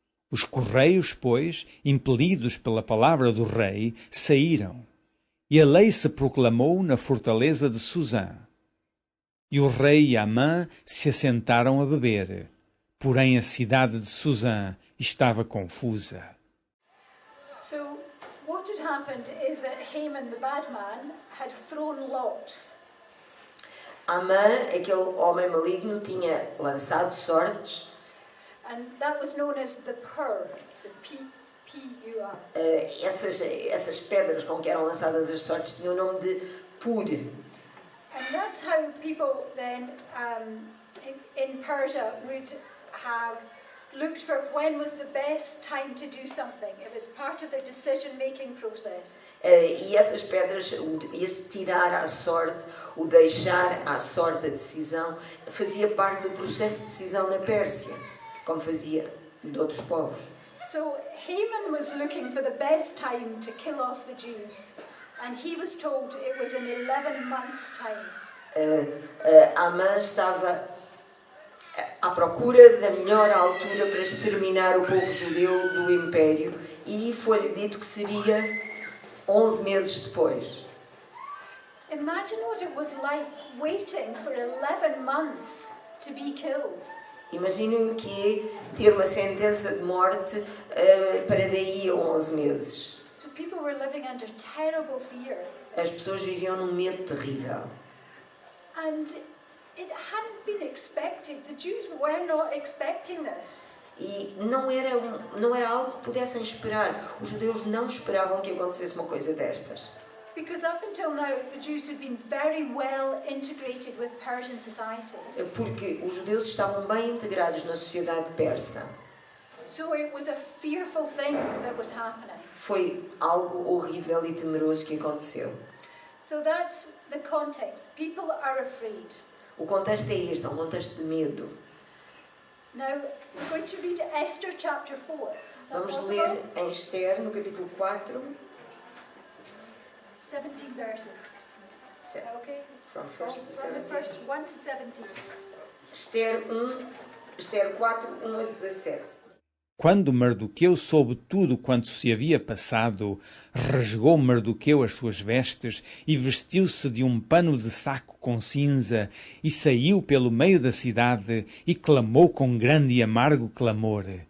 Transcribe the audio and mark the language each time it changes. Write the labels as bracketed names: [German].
[Portuguese] Os correios, pois, impelidos pela palavra do rei, saíram, e a lei se proclamou na fortaleza de Suzã. E o rei e Amã se assentaram a beber, porém a cidade de Suzã estava confusa. [English] What had happened is that Haman, the bad man, had thrown lots. [Portuguese] Amã, aquele homem maligno, tinha lançado sortes. [English] And that was known as the pur, the P-U-R. [Portuguese] Essas pedras com que eram lançadas as sortes tinham o nome de pur. [English] And that's how people then in Persia would have looked for when was the best time to do something. It was part of the decision-making process. [Portuguese] E essas pedras, esse tirar à sorte, o deixar à sorte a decisão, fazia parte do processo de decisão na Pérsia, como fazia de outros povos. [English] So Haman was looking for the best time to kill off the Jews, and he was told it was in 11 months' time. [Portuguese] Amã estava à procura da melhor altura para exterminar o povo judeu do Império e foi-lhe dito que seria 11 meses depois. [English] Imagine what it was like waiting for 11 months to be killed. [Portuguese] Imaginem o que é ter uma sentença de morte para daí a 11 meses. [English] So people were living under terrible fear. [Portuguese] As pessoas viviam num medo terrível. [English] And it hadn't been expected. The Jews were not expecting this. [Portuguese] E não era algo que pudessem esperar. Os judeus não esperavam que acontecesse uma coisa destas. [English] Because up until now, the Jews had been very well integrated with Persian society. [Portuguese] Porque os judeus estavam bem integrados na sociedade persa. [English] So it was a fearful thing that was happening. [Portuguese] Foi algo horrível e temeroso que aconteceu. [English] So that's the context. People are afraid. [Portuguese] O contexto é este, é um contexto de medo. [English] Now, we're going to read Esther chapter 4. [Portuguese] Vamos ler em Esther, no capítulo 4. [English] 17 verses. Okay? From the first 1 to 17. [Portuguese] Esther 4, 1 a 17. Quando Mardoqueu soube tudo quanto se havia passado, rasgou Mardoqueu as suas vestes e vestiu-se de um pano de saco com cinza e saiu pelo meio da cidade e clamou com grande e amargo clamor.